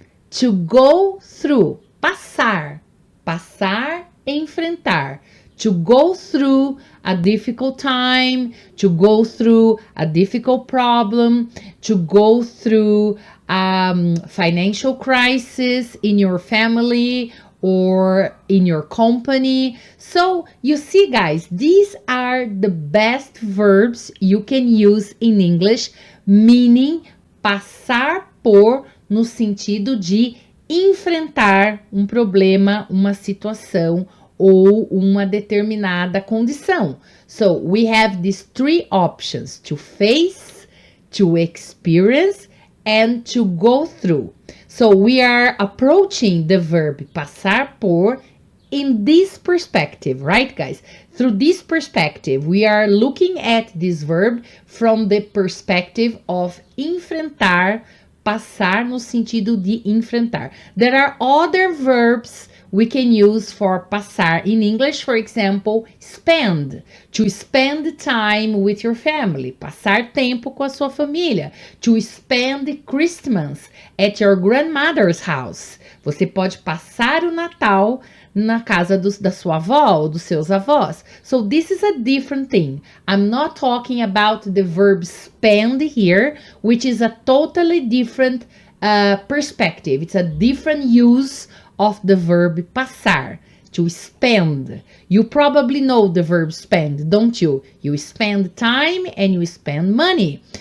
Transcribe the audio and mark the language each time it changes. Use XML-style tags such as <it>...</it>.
<en>To go through.</en> <pt>Passar. Passar, enfrentar.</pt> <en>To go through a difficult time, to go through a difficult problem, to go through financial crisis in your family or in your company. So you see, guys, these are the best verbs you can use in English, meaning</en> <pt>passar por no sentido de enfrentar um problema, uma situação ou uma determinada condição.</pt> <en>So we have these three options: to face, to experience, and to go through. So we are approaching the verb passar por in this perspective, right, guys? Through this perspective, we are looking at this verb from the perspective of</en> <pt>enfrentar, passar no sentido de enfrentar.</pt> <en>There are other verbs we can use for passar in English. For example, spend. To spend time with your family.</en> <pt>Passar tempo com a sua família.</pt> <en>To spend Christmas at your grandmother's house.</en> <pt>Você pode passar o Natal na casa da sua avó ou dos seus avós.</pt> <en>So this is a different thing. I'm not talking about the verb spend here, which is a totally different perspective. It's a different use of the verb passar, to spend. You probably know the verb spend, don't you? You spend time and you spend money.</en>